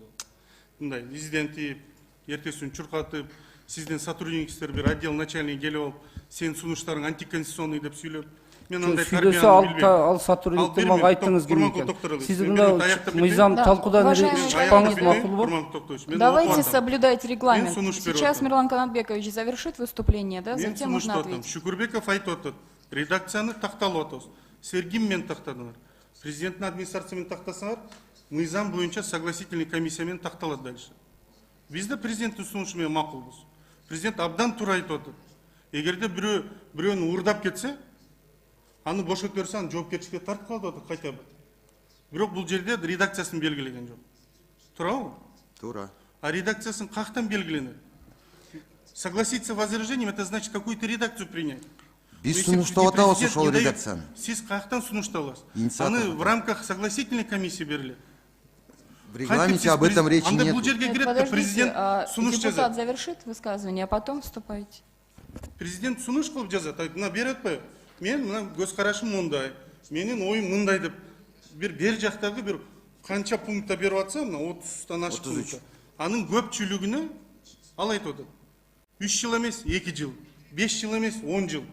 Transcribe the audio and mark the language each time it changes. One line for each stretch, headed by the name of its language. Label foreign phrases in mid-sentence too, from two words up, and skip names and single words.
Kyrgyz: Мындай издентип, эртесин чуркатып, сиздин сотрудниктер бир отдел начальниги келип алып, сенин сунуштарың антиконституционный деп сүйлөп, мен андай тарбияны билбейм. Ал сотрудникти мага айттыңыз ким экен. Сиз мындай мыйзам талкуудан чыкпаңыз макулбу?
Russian: Давайте соблюдать регламент. Сейчас Мирлан Канатбекович завершит выступление, да, затем можно ответить.
Kyrgyz: Шүкүрбеков айтып атат, редакцияны такталып атабыз. Силер ким менен тактадыңар? Президенттин администрация менен тактасаңар, мыйзам боюнча
Russian: согласительный комиссия
Kyrgyz: менен такталат дальше. Биз да президенттин сунушу менен макулбуз. Президент абдан туура айтып атат. Эгерде бирөөнү уурдап кетсе, аны бошотуп берсе, аны жоопкерчиликке тартып калып атат кайта. Бирок бул жерде редакциясын белгилеген жок. Туурабы? Туура. А редакциясын каяктан белгиленет?
Russian: Согласиться с возражением — это значит какую-то редакцию принять.
Kyrgyz: Биз сунуштап атабыз ошол редакцияны. Сиз каяктан сунушталасыз?
Russian: Аны в рамках согласительной комиссии берилет. В регламенте об этом речи нет.
Kyrgyz: Бул жерге кирет, президент сунуш жазат.
Russian: Депутат завершит высказывание, а потом вступайте.
Kyrgyz: Президент сунуш кылып жазат. Мына берип атпайбы? Мен мына көз карашым мындай, менин оюм мындай деп бер жактагы бир канча пунктта берип атса, мына 30тан ашык пунктта. Анын көпчүлүгүнө ал айтып атат. 3 жыл эмес, 2 жыл, 5 жыл эмес, 10 жыл.